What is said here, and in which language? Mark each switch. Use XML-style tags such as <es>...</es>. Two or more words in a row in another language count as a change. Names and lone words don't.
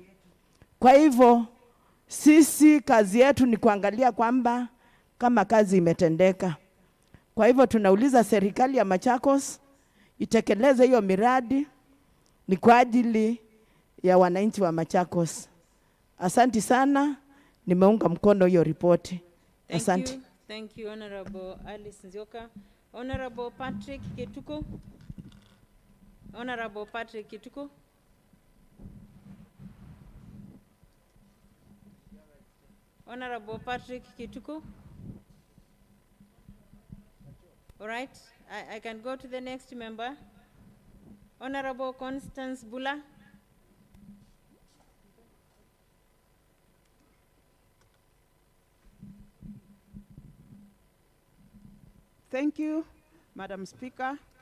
<sw>Kwa hivyo sisi kazi yetu ni kuangalia kwamba kama kazi imetendeka. Kwa hivyo tunauliza serikali ya Machakos itekeleze hiyo miradi, ni kwa ajili ya wananchi wa Machakos. Asante sana, nimeunga mkono hiyo ripoti. Asante.</sw> <en>Thank you, Honorable Alice Nzioka. Honorable Patrick Kituko. Honorable Patrick Kituko. Honorable Patrick Kituko. All right, I can go to the next member. Honorable Constance Bula. Thank you, Madam Speaker.</en>